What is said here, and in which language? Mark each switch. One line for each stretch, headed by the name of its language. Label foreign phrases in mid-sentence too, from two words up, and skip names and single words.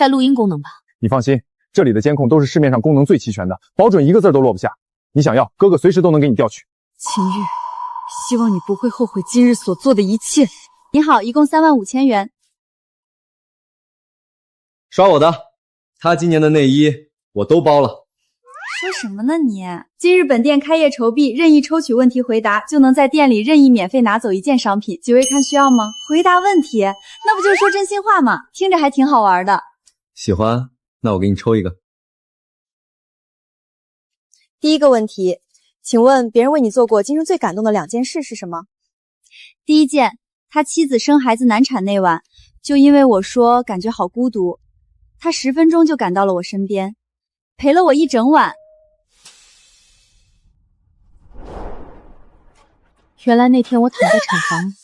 Chinese: 你放心， 這裡的監控都是市面上功能最齊全的，保準一個字都落不下。你想要，哥哥隨時都能给你調取。秦玉，希望你不會後悔今日所做的一切。你好，一共35000元。刷我的，他今年的内衣我都包了。说什麼呢你？今日本店開業籌備，任意抽取問題回答，就能在店裡任意免費拿走一件商品。幾位看需要嗎？回答問題，那不就是說真心話嗎？聽着還挺好玩的。喜歡，那我給你抽一個。第一個問題，請問別人為你做過今生最感動的2件事是什麼？第一件，他妻子生孩子難產那晚，就因為我說感覺好孤獨，他10分鐘就趕到了我身邊，陪了我一整晚。原來那天我躺在產房，深